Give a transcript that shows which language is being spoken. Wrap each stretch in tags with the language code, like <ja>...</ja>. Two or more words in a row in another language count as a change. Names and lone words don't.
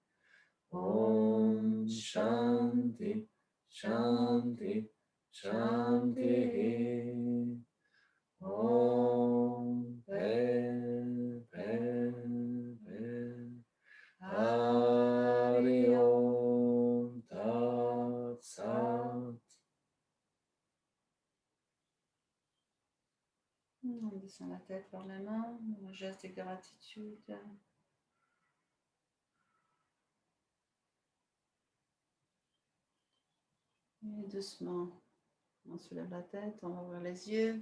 <sa>ॐ शान्तिः, शान्तिः, शान्तिः.</sa> <en>Om Pen, Pen, Pen.</en> <sa>हरि ॐ तत् सत्.</sa> <fr>On descend la tête par la main, un geste de gratitude. Et doucement, on soulève la tête, on va ouvrir les yeux.</fr>